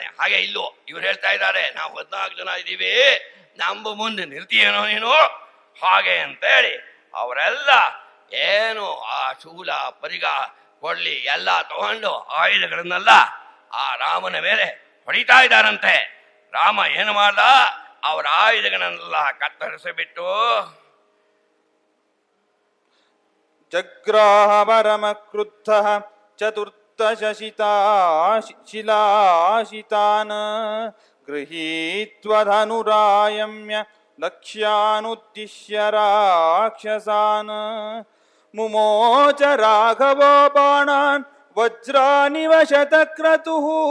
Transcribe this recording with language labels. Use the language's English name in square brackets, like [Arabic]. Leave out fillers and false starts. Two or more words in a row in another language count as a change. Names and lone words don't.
[Kannada] ಹಾಗೆ ಇಲ್ಲೂ ಇವ್ರು ಹೇಳ್ತಾ ಇದ್ದಾರೆ, ನಾವು 14 ಜನ ಇದ್ದೀವಿ, ನಮ್ಮ ಮುಂದೆ ನಿಲ್ತೀಯೇನೋ ನೀನು ಹಾಗೆ ಅಂತೇಳಿ ಅವರೆಲ್ಲ ಏನು ಆ ಶೂಲ ಪರಿಗ ಕೊಳ್ಳಿ ಎಲ್ಲ ತಗೊಂಡು ಆಯುಧಗಳನ್ನೆಲ್ಲ ಆ ರಾಮನ ಮೇಲೆ ಹೊಡಿತಾ ಇದ್ದಾರಂತೆ. ರಾಮ ಏನು ಮಾಡ್ದ, ಅವರ ಆಯುಧಗಳನ್ನೆಲ್ಲ ಕತ್ತರಿಸಿಬಿಟ್ಟು [Sanskrit] ಜಗ್ರಾಹ ಪರಮ ಕ್ರುದ್ಧ ಚತುರ್ದಶ ಶಿಲಾಶಿತಾನ್ ಗೃಹೀತ್ವ ಧನುರಾಯಮ್ಯ ಲಕ್ಷ್ಯಾನುದ್ದಿಶ್ಯ ರಾಕ್ಷಸಾನ್ ಮುಮೋಚ ರಾಘವೋ ಬಾಣಾನ್ ವಜ್ರಾನಿವ ಶತಕ್ರತುಃ